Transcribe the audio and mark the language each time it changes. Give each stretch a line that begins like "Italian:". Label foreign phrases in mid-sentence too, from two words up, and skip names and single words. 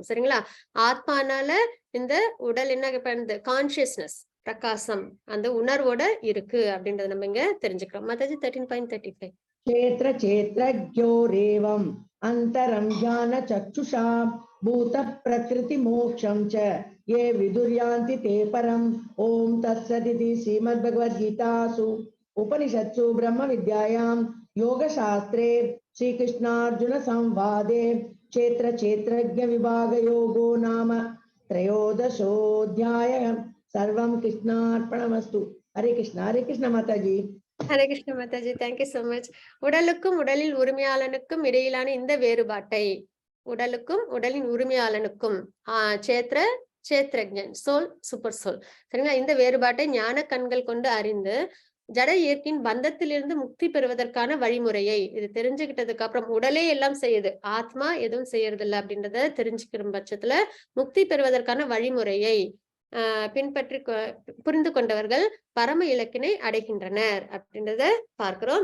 Tamil: சரிங்களா? ஆத்மானால இந்த உடல் என்ன பண்ணுது? கான்சியஸ்னஸ், பிரகாசம், அந்த உணர்வோட இருக்கு அப்படின்றத நம்ம இங்க தெரிஞ்சுக்கிறோம். மாதாஜி 13.35.
Sanskrit: क्षेत्र क्षेत्रज्ञयोरेवम् अन्तरम् ज्ञान चक्षुषा भूत प्रकृति मोक्षम् च ये विदुर्यान्ति ते परम. ओम तत्सदिति श्रीमद्भगवद्गीतासु उपनिषत्सु ब्रह्म विद्यायां योग शास्त्रे श्री कृष्णार्जुन संवादे क्षेत्र क्षेत्रज्ञ विभाग योगो नाम त्रयोदशोऽध्यायः. सर्वं कृष्णार्पणमस्तु. हरे कृष्ण माताजी.
Tamil: ஹரே கிருஷ்ண மாதாஜி.
English: thank you so much.
Tamil: உடலுக்கும் உடலில் உரிமையாளனுக்கும் இடையிலான இந்த வேறுபாட்டை, உடலுக்கும் உடலின் உரிமையாளனுக்கும்
Sanskrit: क्षेत्र क्षेत्रज्ञन्,
Tamil: சோல்,
English: super soul,
Tamil: சரிங்களா? இந்த வேறுபாட்டை ஞான கண்கள் கொண்டு அறிந்து ஜட இயற்கையின் பந்தத்திலிருந்து முக்தி பெறுவதற்கான வழிமுறையை இது தெரிஞ்சுக்கிட்டதுக்கு அப்புறம், உடலே எல்லாம் செய்யுது, ஆத்மா எதுவும் செய்யறது இல்லை அப்படின்றத தெரிஞ்சுக்கிற பட்சத்துல முக்தி பெறுவதற்கான வழிமுறையை பின்பற்றி புரிந்து கொண்டவர்கள் பரம இலக்கினை அடைகின்றனர் அப்படின்றத பார்க்கிறோம்.